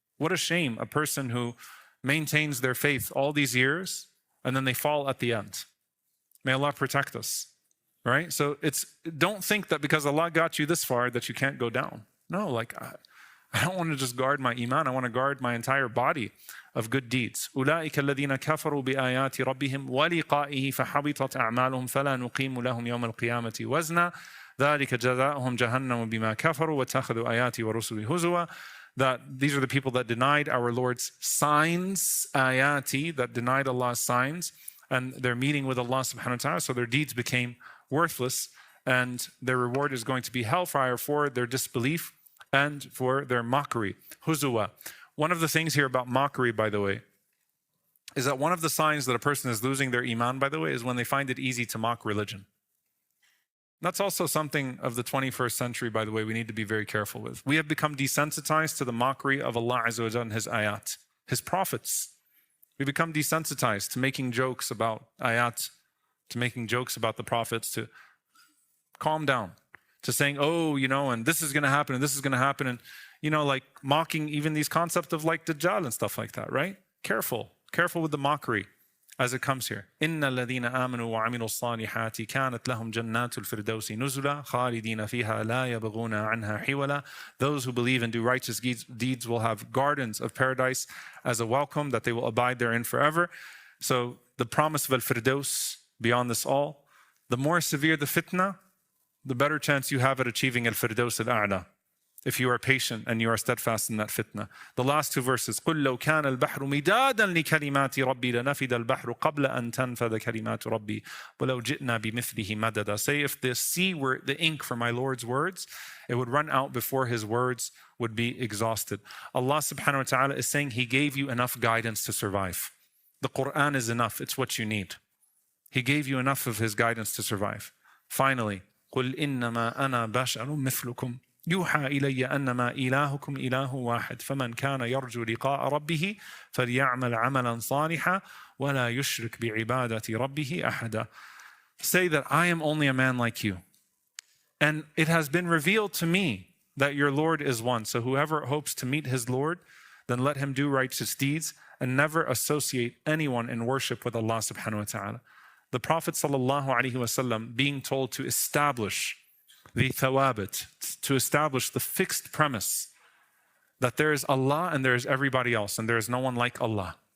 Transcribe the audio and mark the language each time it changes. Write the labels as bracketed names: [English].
[English] What a shame, a person who maintains their faith all these years, and then they fall at the end. May Allah protect us, right? So don't think that because Allah got you this far that you can't go down. No, like I don't want to just guard my Iman, I want to guard my entire body of good deeds. [Arabic] أولئك الذين كفروا بآيات ربهم ولقائه فحبطت أعمالهم فلا نقيم لهم يوم القيامة وزنا ذلك جزاؤهم جهنم بما كفروا واتخذوا آياتي ورسلي هزوا. [English] That these are the people that denied our Lord's signs, ayati, that denied Allah's signs, and they're meeting with Allah subhanahu wa ta'ala, so their deeds became worthless, and their reward is going to be hellfire for their disbelief and for their mockery. Huzwa. One of the things here about mockery, by the way, is that one of the signs that a person is losing their Iman, by the way, is when they find it easy to mock religion. That's also something of the 21st century, by the way, we need to be very careful with. We have become desensitized to the mockery of Allah Azza wa Jalla and His ayat, His prophets. We become desensitized to making jokes about ayat, to making jokes about the prophets, to calm down, to saying, oh, and this is going to happen, and this is going to happen, and, like mocking even these concepts of like Dajjal and stuff like that, right? Careful with the mockery. As it comes here, [Arabic] إِنَّ الَّذِينَ آمَنُوا وَعَمِلُوا الصَّالِحَاتِ كَانَتْ لَهُمْ جَنَّاتُ الْفِرْدَوْسِ نُزُلًا خَالِدِينَ فِيهَا لَا يَبْغُونَ عَنْهَا حِوَلًا. [English] Those who believe and do righteous deeds will have gardens of paradise as a welcome, that they will abide therein forever. So the promise of al-Firdaus, beyond this all, the more severe the fitna, the better chance you have at achieving al-Firdaus al-A'la, if you are patient and you are steadfast in that fitna. The last two verses, [Arabic] قُلْ لَوْ كَانَ الْبَحْرُ مِدَادًا لِكَلِمَاتِ رَبِّي لَنَفِدَ الْبَحْرُ قَبْلَ أَن تَنْفَذَ كَلِمَاتُ رَبِّي وَلَوْ جِئْنَا بِمِثْلِهِ مَدَدًا. [English] Say, if the sea were the ink for my Lord's words, it would run out before His words would be exhausted. Allah subhanahu wa ta'ala is saying He gave you enough guidance to survive. The Quran is enough, it's what you need. He gave you enough of His guidance to survive. Finally, [Arabic] قُلْ إِنَّمَا أَنَا بَشَرٌ مِثْلُكُمْ يوحى إلي أنما إلهكم إله واحد فمن كان يرجو لقاء ربه فليعمل عملا صالحا ولا يشرك بعبادة ربه أحدا. [English] say that I am only a man like you. And it has been revealed to me that your Lord is one. So whoever hopes to meet his Lord, then let him do righteous deeds and never associate anyone in worship with Allah subhanahu wa ta'ala. The Prophet sallallahu alaihi wasallam being told to establish the thawabit, to establish the fixed premise that there is Allah and there is everybody else, and there is no one like Allah.